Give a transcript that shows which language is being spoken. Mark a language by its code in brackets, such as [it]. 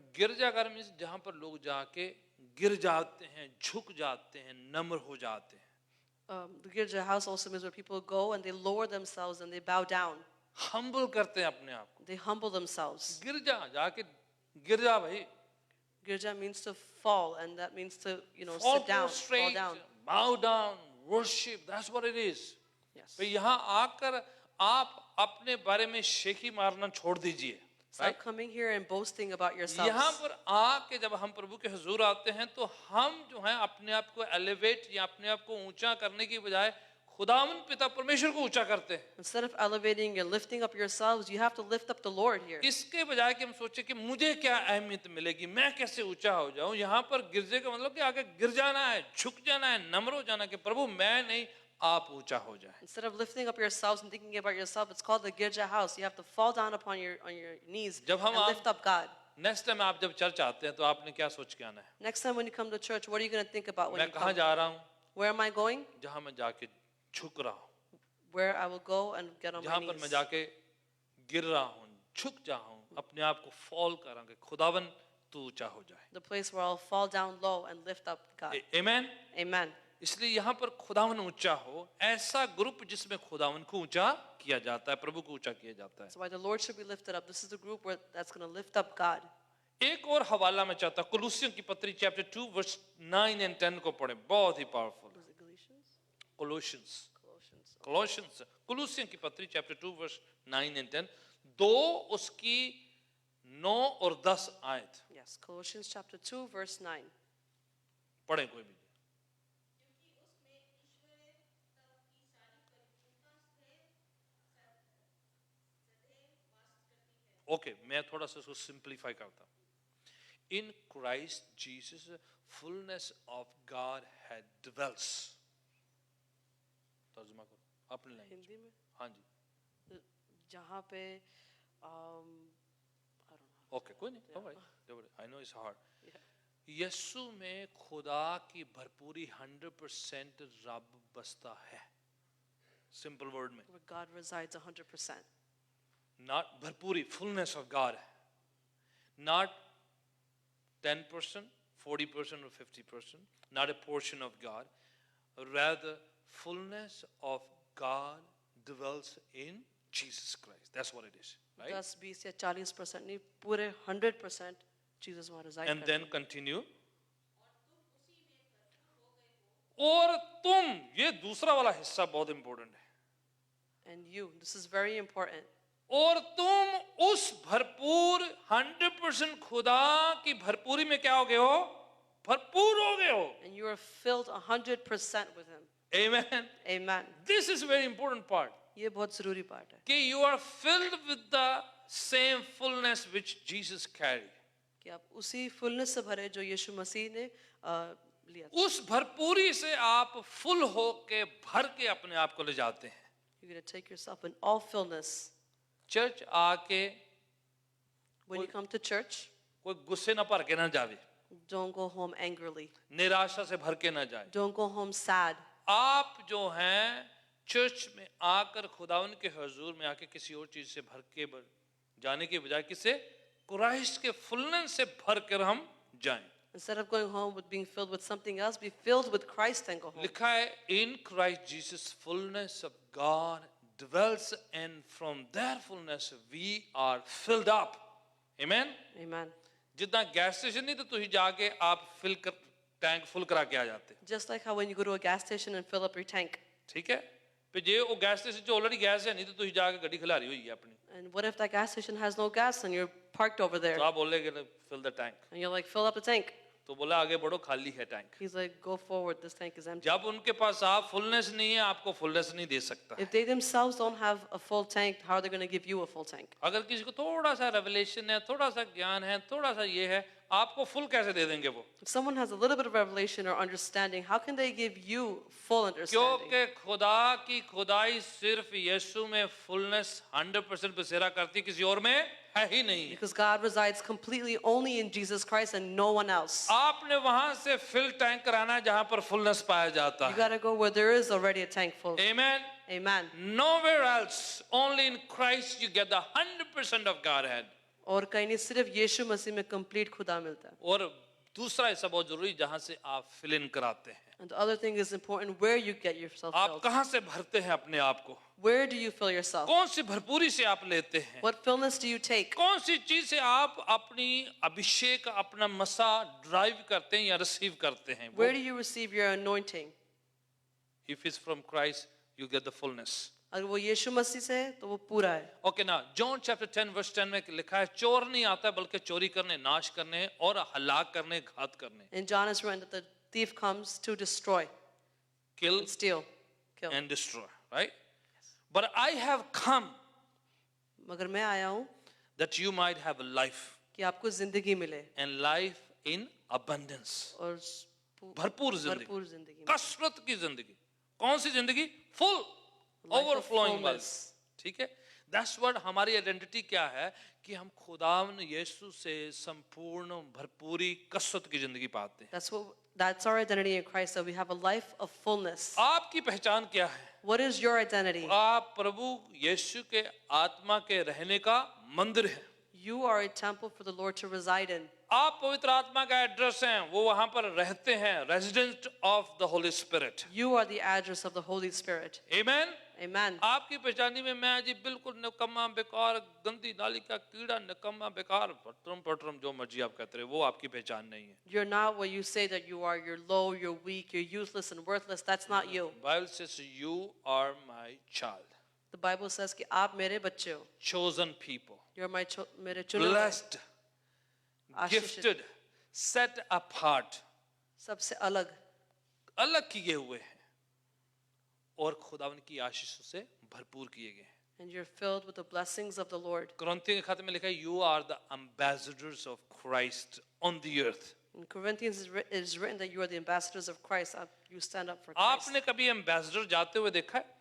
[hi] गिरजाघर मीन्स जहाँ पर लोग जाके गिर जाते हैं, झुक जाते हैं, नम्र हो जाते हैं। [en] the Girja house also means where people go and they lower themselves and they bow down. [hi] Humble करते हैं अपने आप को। [en] They humble themselves. [hi] गिर जाके गिर जा भाई। [en] Girja means to fall, and that means to, Fall sit down, fall prostrate, down. bow down, worship. That's what it is. Yes. [hi] भाई यहाँ आकर आप अपने बारे में शेखी मारना छोड़ दीजिए। [en] Stop coming here and boasting about [hi] यहाँ [en] yourselves. [hi] पर आके जब हम प्रभु के हुजूर आते हैं तो हम जो है अपने आप को एलिवेट या अपने आप को ऊंचा करने की बजाय खुदावन पिता परमेश्वर को ऊंचा करते हैं। [en] Instead of elevating and lifting up yourselves, you have to lift up the Lord here. [hi] इसके बजाय कि हम सोचे कि मुझे क्या अहमियत मिलेगी, मैं कैसे ऊंचा हो जाऊं, यहाँ पर गिरजे का मतलब कि आगे गिर जाना है, झुक जाना है, नम्र हो जाना कि प्रभु मैं नहीं, आप ऊंचा हो जाए। [en] Instead of lifting up yourselves and thinking about yourself, it's called the Girja house. You have to fall down upon your knees [hi] जब हम [en] and lift up God. [hi] Next time आप जब चर्च आते हैं तो आपने क्या सोच के आना है? [en] Next time when you come to church, what are you going to think about when [hi] मैं [en] you [hi] कहाँ [en] come? [hi] जा रहा हूँ? [en] Where am I going? [hi] जहाँ मैं जाके झुक रहा हूँ, [en] Where I will go and get on my [hi] जहाँ पर मैं [en] knees. [hi] जाके गिर रहा हूँ, झुक जा हूँ, अपने आप को फॉल करांगे, खुदावन तू ऊंचा हो जाए। [en] The place where I'll fall down low and lift up God. [hi] Amen. [en] Amen. [hi] इसलिए यहाँ पर खुदावन ऊंचा हो, ऐसा ग्रुप जिसमें खुदावन को ऊंचा किया जाता है, प्रभु को ऊंचा किया जाता है। [en] That's why the Lord should be lifted up. This is the group that's going to lift up God. [hi] एक और हवाला मैं चाहता हूँ, कुलुसियों की पत्री चैप्टर 2 वर्स 9 and 10 को पढ़ें, बहुत ही powerful. [en] Was it Galatians? [hi] Colossians, [en] Colossians. [hi] Colossians, कुलुसियों की पत्री चैप्टर 2 वर्स 9 and 10, दो उसकी 9 और 10 आयत [en] Yes, Colossians chapter 2, verse 9. [hi] पढ़ें कोई भी। ओके, मैं थोड़ा सा उसको सिंप्लीफाई करता हूँ. [en] In Christ Jesus, fullness of God had dwells. [hi] तर्जुमा करो अपनी लैंग्वेज. हिंदी में हाँ जी. जहाँ पे [en] I don't know. [hi] ओके, कोई नहीं. [en] Don't worry. I know it's hard. Yeah. [hi] यीशु में खुदा की भरपूरी 100% रब बसता है. सिंपल वर्ड में. [en] Where God resides 100%. Not भरपूरी, fullness of God. Not 10%, 40% or 50%. Not a portion of God. Rather, fullness of God dwells in Jesus Christ. That's what it is. Right? [hi] 10, 20 या 40% नहीं, पूरे 100% Jesus वहाँ reside [en] And [hi] करते [en] then [hi] हैं. [en] continue. [hi] और तुम, ये दूसरा वाला हिस्सा बहुत इंपॉर्टेंट है. [en] And you, this is very important. [hi] और तुम उस भरपूर 100% खुदा की भरपूरी में क्या हो गए हो? भरपूर हो गए हो. [en] And you are filled 100% with Him. Amen. Amen. This is a very important part. [hi] ये बहुत ज़रूरी part है [en] कि you are filled with the same fullness which Jesus carried. [hi] कि आप उसी fullness से भरे जो यीशु मसीह ने लिया था. उस भरपूरी से आप फुल होके भर के अपने आप को ले जाते हैं. [en] You're going to take yourself in all fullness. [hi] Church आके [en] When you come to church, [hi] कोई गुस्से ना भर के ना जावे, [en] don't go home angrily. [hi] निराशा से भर के ना जाए. [en] Don't go home sad. [hi] आप जो हैं चर्च में आकर खुदावन के हुजूर में आके किसी और चीज से भर के जाने के बजाय किसे क्राइस्ट के फुलनेस से भर कर हम जाएं. [en] Instead of going home with being filled with something else, be filled with Christ and go home. [hi] लिखा है [en] in Christ Jesus fullness of God dwells and from their fullness we are filled up. Amen. Amen. [hi] जितना gas station नहीं तो तुझे जाके आप fill कर tank full करा के आ जाते. [en] Just like how when you go to a gas station and fill up your tank. [hi] ठीक है. फिर जे वो गैस स्टेशन जो ऑलरेडी गैस है नहीं तो तुझे जाके गड्डी खिलारी हुई है अपनी. [en] And what if that gas station has no gas and you're parked over there? [hi] तो आप बोले कि fill the tank. [en] And you're like, fill up the tank. [hi] तो बोला आगे बढ़ो खाली है tank. [en] He's like, go forward, this tank is empty. [hi] जब उनके पास आप फुलनेस नहीं है आपको फुलनेस नहीं दे सकता. [en] If they themselves don't have a full tank, how are they going to give you a full tank? [hi] अगर किसी को थोड़ा सा रेवलेशन है, थोड़ा सा ज्ञान है, थोड़ा सा ये है, आपको फुल कैसे दे देंगे वो? [en] If someone has a little bit of revelation or understanding, how can they give you full understanding? [hi] क्योंकि खुदा की खुदाई सिर्फ यीशु में फुलनेस 100% बसेरा करती, किसी और में है ही नहीं. [en] Because God resides completely only in Jesus Christ and no one else. [hi] आपने वहां से फिल टैंक कराना है जहां पर फुलनेस पाया जाता [en] You [hi] है. [en] got to go where there is already a tank full. Amen. Amen. Nowhere else, only in Christ you get the 100% of Godhead. [hi] और कहीं नहीं, सिर्फ यीशु मसीह में complete खुदा मिलता है. और दूसरा हिस्सा बहुत जरूरी जहां से आप फिल इन कराते हैं. [en] And the other thing is important, where you get yourself [hi] आप [en] filled. [hi] कहां से भरते हैं अपने आप को? [en] Where do you fill yourself? [hi] कौन सी भरपूरी से आप लेते हैं? [en] What fullness do you take? [hi] कौन सी चीज से आप अपनी अभिषेक अपना मसा ड्राइव करते हैं या रिसीव करते हैं? [en] Where do you receive your anointing? If it's from Christ, you get the fullness. [hi] अगर वो यीशु मसीह से है तो वो पूरा है. [en] Okay, now John chapter 10 verse 10 [hi] में लिखा है चोर नहीं आता बल्कि चोरी करने, नाश करने और हलाक करने, घात करने. [en] In John is written that the thief comes to destroy, Kill and steal, kill. and destroy, right? But I have come [hi] मगर मैं आया हूँ [en] that you might have a life [hi] कि आपको जिंदगी मिले [en] and life in abundance. [hi] और भरपूर जिंदगी, भरपूर जिंदगी मिले. कसरत की जिंदगी. कौन सी जिंदगी? Full, [en] Life of [hi] overflowing वाली. [en] fullness. [hi] ठीक है. [en] That's what [hi] हमारी आइडेंटिटी क्या है कि हम खुदावन यीशु से संपूर्ण भरपूरी कसरत की जिंदगी पाते हैं. [en] That's our identity in Christ, that we have a life of fullness. [hi] आपकी पहचान क्या है? [en] What is your identity? [hi] आप प्रभु यीशु के आत्मा के रहने का मंदिर है. [en] You are a temple for the Lord to reside in. [hi] आप पवित्र आत्मा का एड्रेस हैं, वो वहां पर रहते हैं, resident of the Holi spirit. [en] You are the address of the Holy Spirit. [hi] Amen. [en] Amen. [hi] आपकी पहचानी में मैं जी बिल्कुल निकम्मा बेकार गंदी नाली का कीड़ा निकम्मा बेकार पटरम पटरम जो मर्जी आप कहते रहे वो आपकी पहचान नहीं है. [en] You're not what you say that you are. You're low, you're weak, you're useless and worthless. That's not you. Bible says you are my child, The Bible says [hi] कि आप मेरे बच्चे हो. [en] chosen people, [hi] You're मेरे चुने हुए. [en] blessed, [hi] आशीषित. [en] gifted, set apart, [hi] सबसे अलग. अलग किए हुए हैं और खुदावन की आशीषों से भरपूर किए गए हैं. [en] And you're filled with the blessings of the Lord. [hi] कुरिन्थियों के खत में लिखा है [en] you are the ambassadors of Christ on the earth. In Corinthians it is written that you are the ambassadors of Christ. You stand up for Christ. [hi] आपने कभी ambassador जाते हुए देखा है?